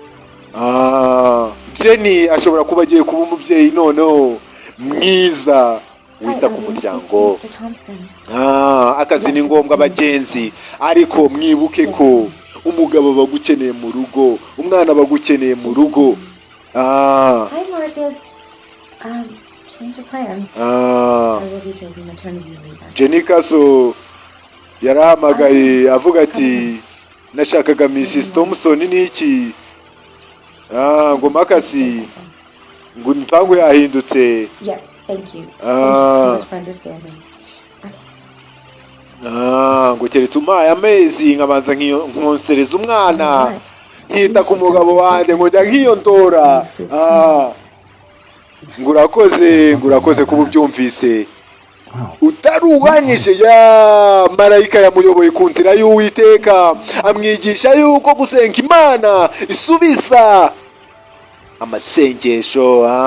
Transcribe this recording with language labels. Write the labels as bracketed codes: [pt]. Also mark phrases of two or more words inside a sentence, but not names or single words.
[rw] Jenny ashobora kuba agiye kuba umubyeyi noneho mwiza wita ku muryango. Akazi ni ngombwa bagenzi, ariko mwibuke ko umugabo aba agukeneye mu rugo, umwana aba agukeneye mu rugo. [en] Hi, Marcus. Change of plans. I will be taking maternity leave. [rw] Jenny Kaso yarahamagaye avuga ati nashakaga Mrs. Thompson n'iki. Ngo Makasi ngo imipango yahindutse. [en] Yeah, thank you. Thank you so much for understanding. [rw] Ngo keretse umpaye amezi nkabanza nkonsereza umwana nkita ku mugabo wanjye ngo njya nkiyondora. ngo urakoze kuba ubyumvise. utaruwanyije ya marayika yamuyoboye ku nzira y'Uwiteka amwigisha yuko gusenga Imana isubiza amasengesho.